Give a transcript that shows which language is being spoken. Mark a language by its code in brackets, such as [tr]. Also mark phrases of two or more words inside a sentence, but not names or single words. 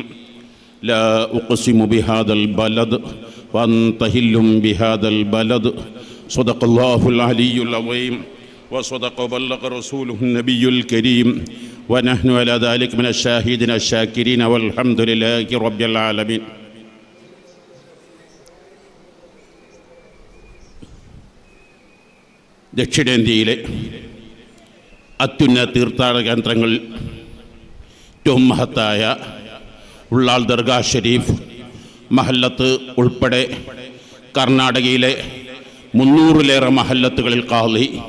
[ar] لا أقسم بهذا البلد وأنت حل بهذا البلد. صدق الله العلي العظيم وصدق وبلغ رسوله النبي الكريم ونحن على ذلك من الشاهدين الشاكرين والحمد لله رب العالمين. [ml] ദക്ഷിണേന്ത്യയിലെ അത്യുന്നത തീർത്ഥാടന കേന്ദ്രങ്ങൾ ഏറ്റവും മഹത്തായ ഉള്ളാൾ ദർഗാ ഷരീഫ് മഹല്ലത്ത് ഉൾപ്പെടെ കർണാടകയിലെ 300-ലേറെ മഹല്ലത്തുകളിൽ ഖാളി,